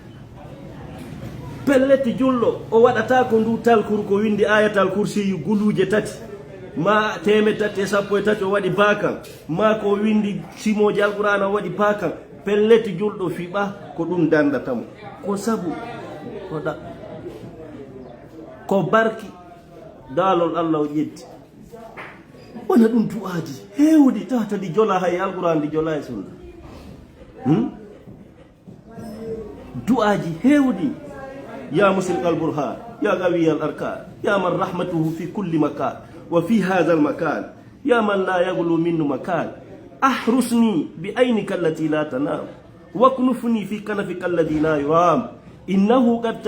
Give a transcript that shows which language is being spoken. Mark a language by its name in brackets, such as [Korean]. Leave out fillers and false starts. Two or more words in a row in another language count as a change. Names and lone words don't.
[Fula] pellete julɗo o waɗata ko ndu talkuru ko windi [Arabic] آية الكرسي [Fula] guluje tati ma teme tati e sappo e tati o waɗi bakan ma ko windi simoji alqur'ana o waɗi bakan pellete julɗo fiɓa ko ɗum dandatamo ko sabu ko barki dalol Allah o ƴetti wona ɗum du'aji hewɗi tawata ɗi jola hay alquran ɗi jola e sunna du'aji hewɗi [Arabic] يا مسلم البرهان يا قوي الأركان يا من رحمته في كل مكان وفي هذا المكان يا من لا يخلو منه مكان احرسني بعينك التي لا تنام واكنفني في كنفك الذي لا يرام إنه قد